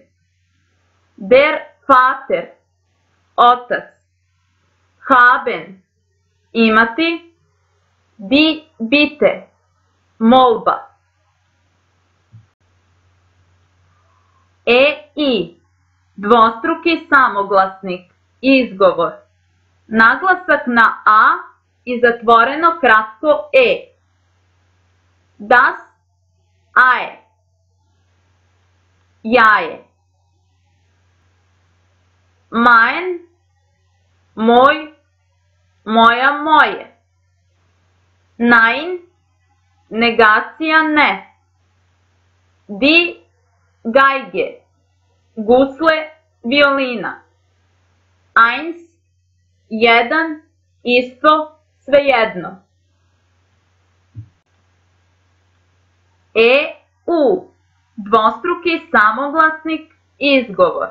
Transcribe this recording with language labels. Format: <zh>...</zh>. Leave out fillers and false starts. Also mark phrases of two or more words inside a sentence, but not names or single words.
<de>Der Vater, otac. Haben, imati. Die Bitte,</de> <sr>molba. I, dvostruki samoglasnik, izgovor. Naglasak na A i zatvoreno kratko E.</sr> <de>Das Ei, jaje. Mein,</de> <sr>moj, moja, moje. Nein, negacija ne.</sr> <de>Die Geige,</de> <sr>gusle, violina. Eins, jedan, isto, svejedno. U, dvostruki samoglasnik, izgovor.</sr>